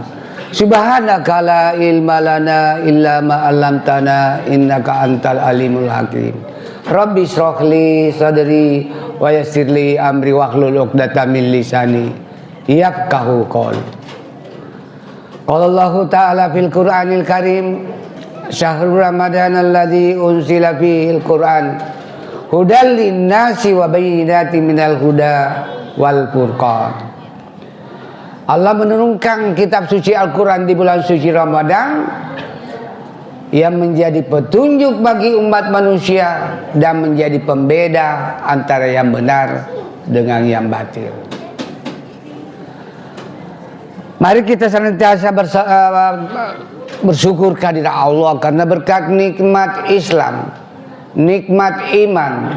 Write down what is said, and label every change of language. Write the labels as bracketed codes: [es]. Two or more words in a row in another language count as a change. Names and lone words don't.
[ar] سبحانك لا علم لنا إلا ما علمتنا إنك أنت العليم الحكيم. رب اشرح لي صدري ويسر لي أمري واحلل عقدة من لساني يفقهوا قولي. قال الله تعالى في القرآن الكريم شهر رمضان الذي أنزل فيه القرآن هدى للناس وبينات من الهدى والفرقان. [id] Allah menurunkan kitab suci Al-Quran di bulan suci Ramadan yang menjadi petunjuk bagi umat manusia dan menjadi pembeda antara yang benar dengan yang batil. Mari kita senantiasa bersyukur kehadirat Allah karena berkat nikmat Islam, nikmat iman,